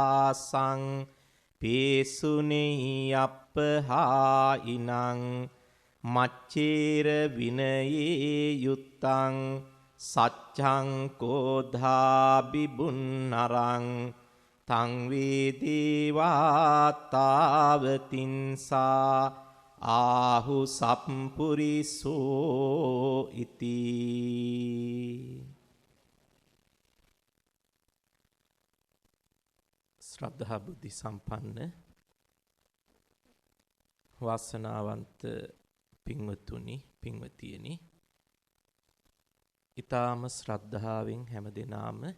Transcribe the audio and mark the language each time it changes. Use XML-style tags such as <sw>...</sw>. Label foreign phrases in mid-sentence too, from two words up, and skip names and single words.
<pi>සම්භාසං පේසුනේ අප්පහායිනං මච්චේර විනයේ යුත්තං සච්ඡං කෝධාබි බුන්නරං තං වේදේවාතාවතින්සා ආහු සප්පුරිසෝ ඉති.</pi> <si>ශ්‍රද්ධා බුද්ධි සම්පන්න වාසනාවන්ත පින්වතුනි පින්වතියනි, ඊ타ම ශ්‍රද්ධාවෙන් හැමදෙනාම</si>